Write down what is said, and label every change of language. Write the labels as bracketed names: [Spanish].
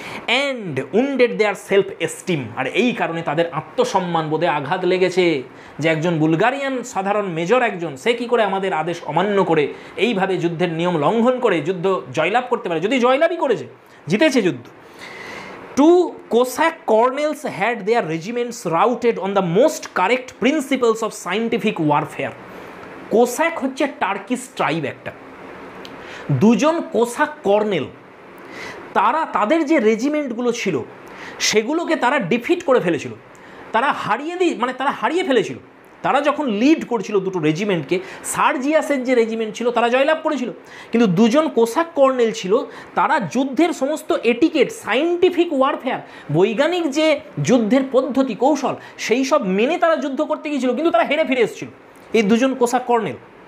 [English] and wounded their self esteem, [Bangla] আর এই কারণে তাদের আত্মসম্মান বোধে আঘাত লেগেছে যে একজন বুলগারিয়ান সাধারণ মেজর একজন, সে কী করে আমাদের আদেশ অমান্য করে এইভাবে যুদ্ধের নিয়ম লঙ্ঘন করে যুদ্ধ জয়লাভ করতে পারে, যদি জয়লাভই করেছে, জিতেছে যুদ্ধ। [English] Two Cossack colonels had their regiments routed on the most correct principles of scientific warfare. [Bangla] Cosec হচ্ছে টার্কিশ ট্রাইব একটা, দুজন কোসাক কর্নেল, তারা তাদের যে রেজিমেন্টগুলো ছিল সেগুলোকে তারা ডিফিট করে ফেলেছিল, তারা হারিয়ে ফেলেছিল। তারা যখন লিড করছিল দুটো রেজিমেন্টকে, সার্জিয়াসের যে রেজিমেন্ট ছিল তারা জয়লাভ করেছিল, কিন্তু দুজন কোসাক কর্নেল ছিল তারা যুদ্ধের সমস্ত এটিকেট, সায়েন্টিফিক ওয়ারফেয়ার, বৈজ্ঞানিক যে যুদ্ধের পদ্ধতি কৌশল সেই সব মেনে তারা যুদ্ধ করতে গিয়েছিল, কিন্তু তারা হেরে ফিরে এসেছিল এই দুজন কোসাক কর্নেল।